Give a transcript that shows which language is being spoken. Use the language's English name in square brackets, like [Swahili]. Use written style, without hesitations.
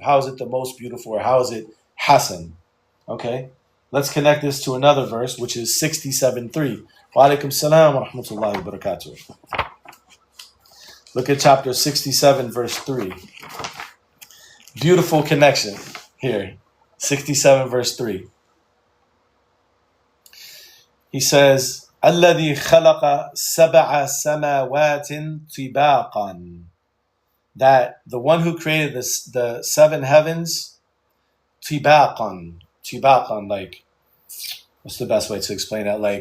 [English] How is it the most beautiful, or how is it hasan? Okay, let's connect this to another verse, which is 67:3. [Arabic] Wa alaikum salam wa rahmatullahi wa barakatuh. [English] Look at chapter 67, verse 3. Beautiful connection here. 67, verse 3. He says, [Arabic] الذي خلق سبع سماوات طباقا. [English] That the one who created the seven heavens, طباقا. طباقا, like, what's the best way to explain that?